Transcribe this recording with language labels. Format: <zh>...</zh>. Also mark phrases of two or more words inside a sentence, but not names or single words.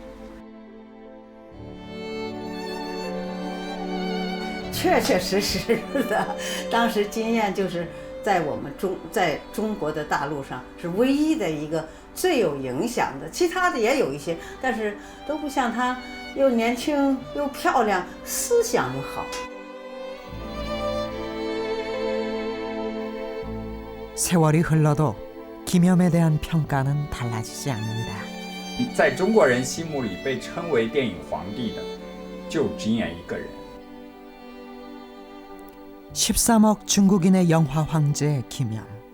<zh>确确实实的，当时金燕就是在中国的大陆上是唯一的一个最有影响的，其他的也有一些，但是都不像她又年轻又漂亮，思想又好。</zh> <ko>세월이 흘러도 김염에 대한 평가는 달라지지 않는다.</ko> <zh>在中国人心目里被称为电影皇帝的就金燕一个人。</zh> <ko>13억 중국인의 영화 황제 김염.</ko>